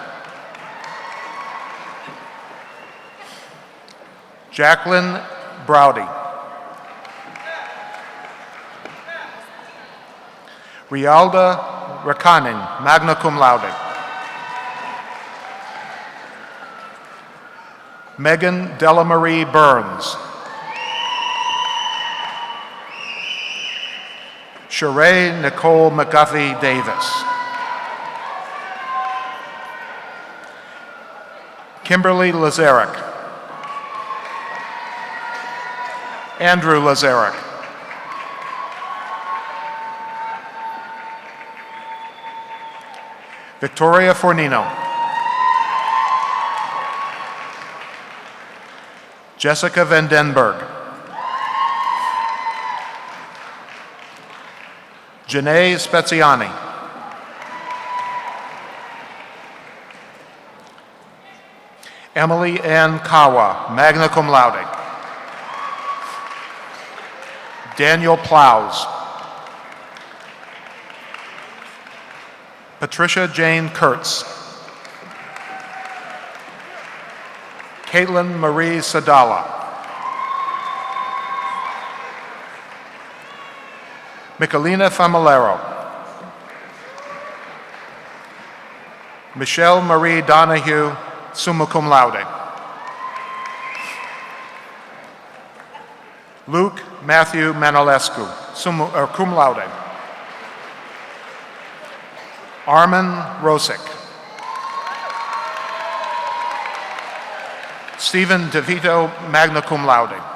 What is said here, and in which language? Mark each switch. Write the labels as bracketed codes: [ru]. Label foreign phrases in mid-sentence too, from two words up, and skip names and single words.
[en] Jacqueline Browdy. Rialda Rakanin, [la] magna cum laude. [en] Megan Delamarie Burns. Sheree Nicole McGuffey Davis. Kimberly Lazarek. Andrew Lazarek. Victoria Fornino. Jessica Van Denberg. Janae Speziani. Emily Ann Kawa, [la] magna cum laude. [en] Daniel Plows. Patricia Jane Kurtz. Caitlin Marie Sadala. Michelina Familero. Michelle Marie Donahue, [la] summa cum laude. [en] Luke Matthew Manolescu, [la] cum laude. [en] Armin Rosick. Stephen DeVito, [la] magna cum laude.